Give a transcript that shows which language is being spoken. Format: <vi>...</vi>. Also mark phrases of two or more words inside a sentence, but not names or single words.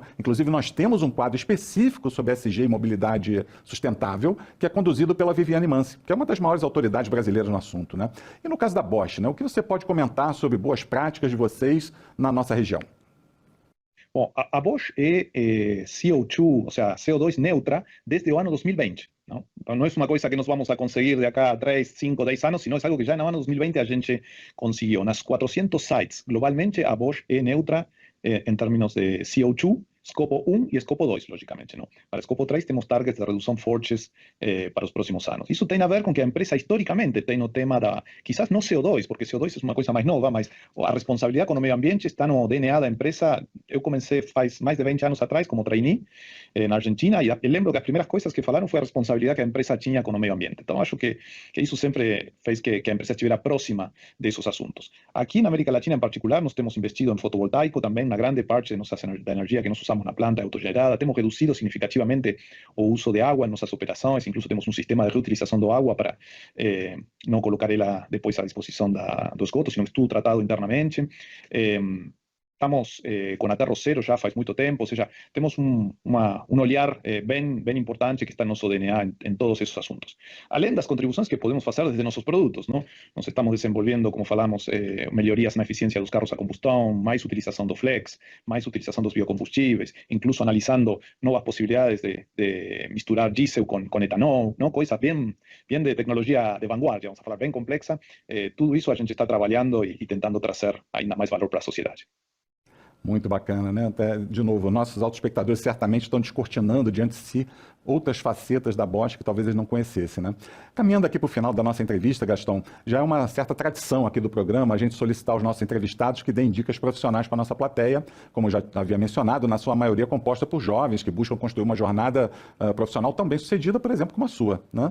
<pt>Inclusive, nós temos um quadro específico sobre SG e mobilidade sustentável, que é conduzido pela Viviane Mansi, que é uma das maiores autoridades brasileiras no assunto, né? E no caso da Bosch, né? O que você pode comentar sobre boas práticas de vocês na nossa região? Bom, a Bosch é CO2, ou seja, CO2 neutra desde o ano 2020.</pt> <es>¿No? No es una cosa que nos vamos a conseguir de acá a 3, 5, 10 años, sino es algo que ya en el año 2020 a gente consiguió.</es> <pt>Nas 400 sites, globalmente,</pt> <es>a Bosch es neutra en términos de CO2, Escopo 1 y Escopo 2, lógicamente, ¿no? Para Escopo 3 tenemos targets de reducción fortes para los próximos años. Eso tiene a ver con que</es> <pt>a empresa</pt> <es>históricamente tiene un tema da, quizás no CO2, porque CO2 es una cosa más nova, mas a responsabilidad con o medio ambiente está</es> <pt>no DNA da empresa. Eu comencé faz mais de 20 anos atrás como trainee na Argentina e lembro que as primeiras coisas que falaram foi a responsabilidade que a empresa tinha com o meio ambiente. Então acho que isso sempre fez que a empresa estivesse próxima desses assuntos. Aqui na América Latina em particular, nós temos investido em fotovoltaico também, na grande parte da energia que nós usamos na planta autogerada. Temos reduzido significativamente o uso de água em nossas operações, incluso temos um sistema de reutilização da água para não colocar ela depois à disposição do esgoto,</pt> <es>sino que</es> <pt>tudo tratado internamente.</pt> <es>Estamos con aterro cero ya hace mucho tiempo, o sea, tenemos un olhar bien importante que está en nuestro DNA en todos esos asuntos. Além das contribuciones que podemos hacer desde nuestros productos, ¿no?</es> <pt>Nos estamos desenvolviendo, como falamos, melhorías na eficiencia dos carros a combustão, mais utilização do flex, mais utilização dos biocombustíveis,</pt> <es>incluso analizando nuevas posibilidades de misturar diesel con etanol, ¿no? Coisa bien de tecnología de vanguardia, vamos a falar, bien complexa.</es> <pt>Tudo isso a gente está trabalhando e tentando trazer ainda mais valor para a sociedade. Muito bacana, né? Até, de novo, nossos autoespectadores certamente estão descortinando diante de si outras facetas da Bosch que talvez eles não conhecessem, né? Caminhando aqui para o final da nossa entrevista, Gastão, já é uma certa tradição aqui do programa a gente solicitar aos nossos entrevistados que deem dicas profissionais para a nossa plateia, como eu já havia mencionado, na sua maioria composta por jovens que buscam construir uma jornada profissional tão bem sucedida, por exemplo, como a sua, né?</pt>